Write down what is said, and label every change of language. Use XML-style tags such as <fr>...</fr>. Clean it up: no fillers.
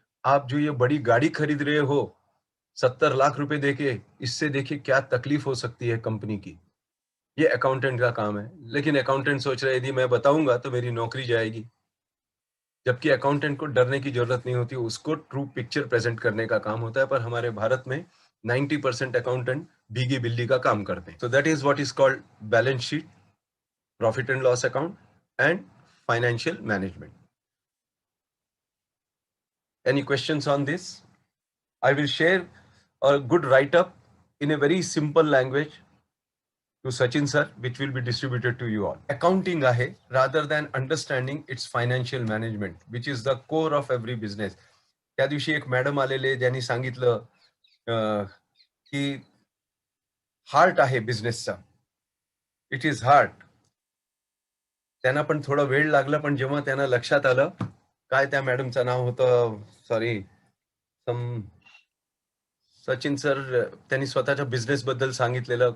<hi>आप जो ये बड़ी गाड़ी खरीद रहे हो 70 लाख रुपए देके, इससे देखिए क्या तकलीफ हो सकती है कंपनी की. ये अकाउंटेंट का काम है. लेकिन अकाउंटेंट सोच रहे यदि मैं बताऊंगा तो मेरी नौकरी जाएगी. जबकि अकाउंटेंट को डरने की जरूरत नहीं होती, उसको ट्रू पिक्चर प्रेजेंट करने का काम होता है. पर हमारे भारत में 90% अकाउंटेंट भीगी बिल्ली का काम करते हैं.</hi> <en>So that is what is called balance sheet, profit and loss account, and financial management. Any questions on this? I will share a good write-up in a very simple language to Sachin sir, which will be distributed to you all. Accounting आहे, rather than understanding its financial management, which is the core of every business.</en> <mr>त्या दिवशी एक madam आलेले ज्यांनी सांगितलं की heart आहे बिझनेसचा,</mr> <en>It is heart.</en> <mr>त्यांना पण थोडा वेळ लागला, पण जेव्हा त्यांना लक्षात आलं, काय त्या मॅडमचं नाव होतं, सॉरी, सचिन सर, त्यांनी स्वतःच्या बिझनेस बद्दल सांगितलेलं.</mr>